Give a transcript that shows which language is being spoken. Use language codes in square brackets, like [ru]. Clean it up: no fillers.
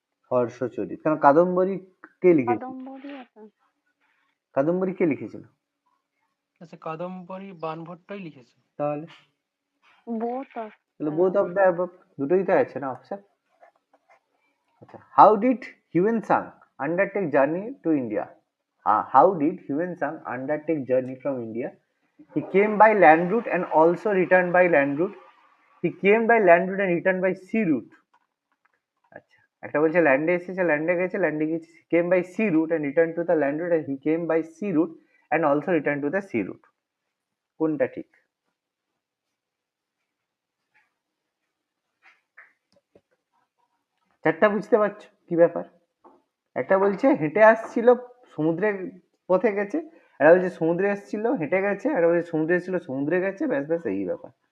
[bn] হর্ষচরিত, কারণ কাদম্বরী কে লিখেছিল? কাদম্বরী কে লিখেছিল? আচ্ছা, কাদম্বরী বাণভট্টই লিখেছে। তাহলে [en] both of both of the above, [bn] দুটোই তো আছে না অপশন। আচ্ছা, [en] How did Hiuen Tsang undertake journey to India? How did Huan Sang undertake journey from India? He came by land route and also returned by land route. He came by land route and returned by sea route. আচ্ছা, [bn] একটা বলছে ল্যান্ডে এসেছে, ল্যান্ডে গেছে, ল্যান্ডে গেছে, [en] came by sea route [bn] and return to the land root, he came by C root and also return to the sea root. কোনটা ঠিক? চারটা বুঝতে পারছো কি ব্যাপার? একটা বলছে হেঁটে আসছিল, সমুদ্রের পথে গেছে, একটা বলছে সমুদ্রে এসেছিল হেঁটে গেছে, একটা বলছে সমুদ্রে এসেছিল সমুদ্রে গেছে, ব্যাস ব্যাস এই ব্যাপার।